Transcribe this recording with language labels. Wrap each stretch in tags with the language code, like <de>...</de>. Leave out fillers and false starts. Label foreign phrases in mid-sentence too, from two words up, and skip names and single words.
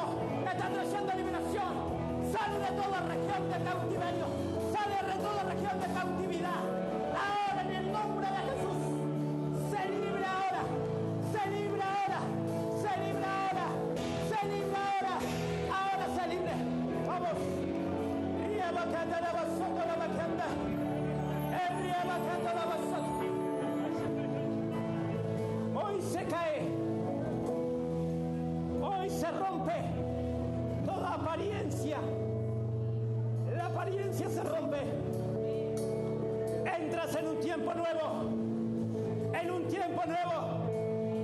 <es>Está trayendo liberación. Sale de toda región de cautiverio. Sale de toda región de cautividad. Ahora, en el nombre de Jesús. Se libra ahora. Se libra ahora. Se libra ahora. Se libra ahora. Ahora se libre. Vamos. Ría bacanda la basota la bacanda. Ría bacanda la basota. Hoy se cae. Hoy se rompe toda apariencia. La apariencia se rompe. Entras en un tiempo nuevo. En un tiempo nuevo.</es>